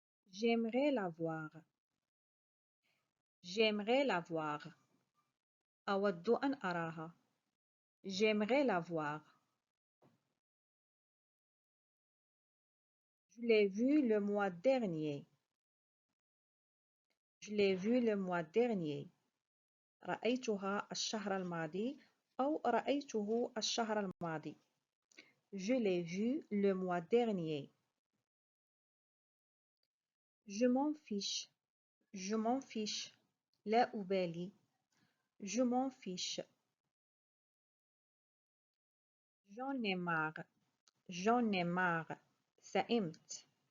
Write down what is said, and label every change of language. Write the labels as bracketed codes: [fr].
[fr] J'aimerais la voir. J'aimerais la voir. [ar] أود أن أراها. [fr] J'aimerais la voir. Je l'ai vue le mois dernier. Je l'ai vue le mois dernier. [ar] رأيتها الشهر الماضي أو رأيته الشهر الماضي. [fr] Je l'ai vue le mois dernier. Je m'en fiche. Je m'en fiche. [ar] لا أبالي. [fr] Je m'en fiche. J'en ai marre. J'en ai marre. [ar] سئمت.